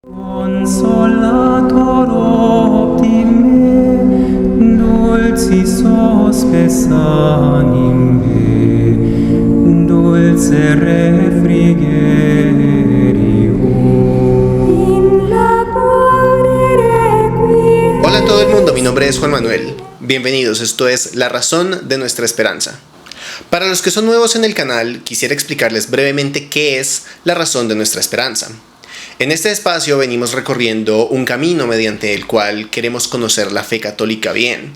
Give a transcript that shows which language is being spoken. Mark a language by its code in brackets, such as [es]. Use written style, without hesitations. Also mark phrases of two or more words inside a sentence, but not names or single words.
[la] Consolator optime, dulcis hospes anime, dulce refrigerio. In labore requiem. [es] Hola a todo el mundo, mi nombre es Juan Manuel. Bienvenidos, esto es La Razón de Nuestra Esperanza. Para los que son nuevos en el canal, quisiera explicarles brevemente qué es la razón de nuestra esperanza. En este espacio venimos recorriendo un camino mediante el cual queremos conocer la fe católica bien.